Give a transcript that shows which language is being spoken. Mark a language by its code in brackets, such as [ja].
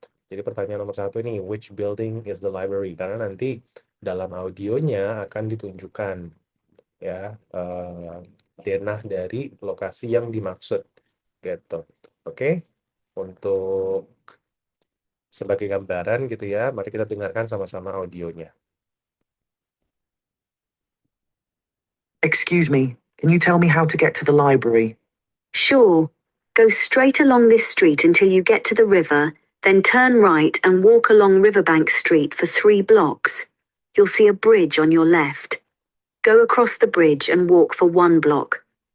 [id] Jadi pertanyaan nomor satu ini, [en] which building is the library? [id] Karena nanti dalam audionya akan ditunjukkan ya denah dari lokasi yang dimaksud gitu. Oke, untuk sebagai gambaran gitu ya, mari kita dengarkan sama-sama audionya. [en] Excuse me, can you tell me how to get to the library? Sure. Go straight along this street until you get to the river, then turn right and walk along Riverbank Street for 3 blocks. You'll see a bridge on your left. Go across the bridge and walk for 1 block.